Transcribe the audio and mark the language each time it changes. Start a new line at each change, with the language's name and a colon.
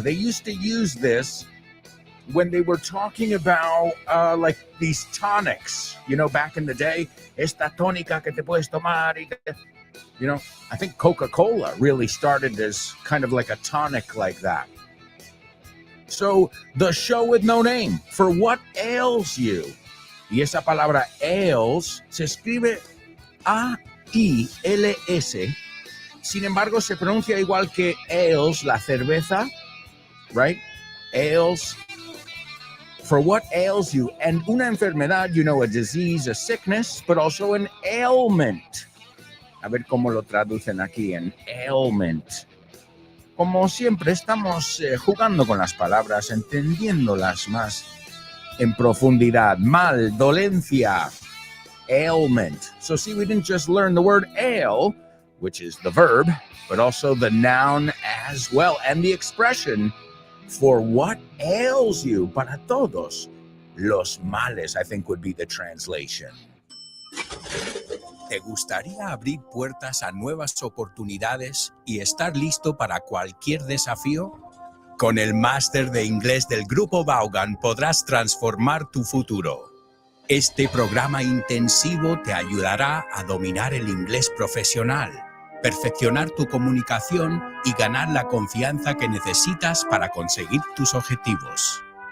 English: They used to use this when they were talking about like these tonics, you know, back in the day.
Spanish: Esta tónica que te puedes tomar.
English: You know, I think Coca-Cola really started as kind of like a tonic like that. So, the show with no name, for what ails you.
Spanish: Y esa palabra ails se escribe A-I-L-S. Sin embargo, se pronuncia igual que ales, la cerveza,
English: right?
Spanish: Ales.
English: For what ails you. And
Spanish: una enfermedad,
English: you know, a disease, a sickness, but also an ailment.
Spanish: A ver cómo lo traducen aquí en ailment. Como siempre, estamos jugando con las palabras, entendiéndolas más en profundidad. Mal, dolencia, ailment.
English: So see, we didn't just learn the word ail, which is the verb, but also the noun as well, and the expression for what ails you.
Spanish: Para todos los males,
English: I think would be the translation.
Spanish: ¿Te gustaría abrir puertas a nuevas oportunidades y estar listo para cualquier desafío? Con el máster de inglés del Grupo Vaughan podrás transformar tu futuro. Este programa intensivo te ayudará a dominar el inglés profesional, perfeccionar tu comunicación y ganar la confianza que necesitas para conseguir tus objetivos.